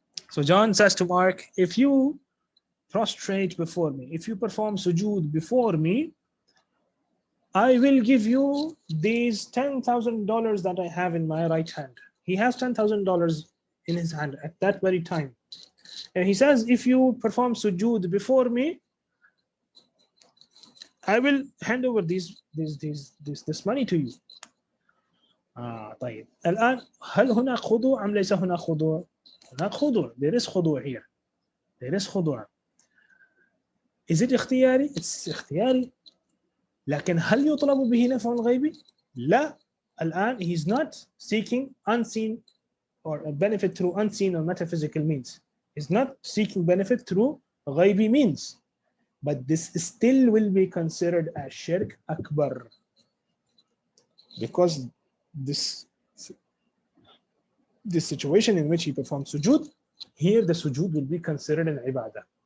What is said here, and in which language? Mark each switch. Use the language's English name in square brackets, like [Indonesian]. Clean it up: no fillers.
[English] So John says to Mark, if you prostrate before me, if you perform sujood before me, I will give you these $10,000 that I have in my right hand. He has $10,000 in his hand at that very time. And he says, if you perform sujood before me, I will hand over this money to you. [Arabic] طيب. الآن هل هناك خضوع أم ليس هناك خضوع؟ هناك خضوع. [English] There is خضوع here. There is خضوع. Is it اختياري? It's اختياري. [Arabic] لكن هل يطلب به نفع غيبي؟ لا. الآن [English] he is not seeking unseen or a benefit through unseen or metaphysical means. He's not seeking benefit through غيبي means. But this still will be considered as shirk akbar. Because this situation in which he performs sujood, here the sujood will be considered an ibadah.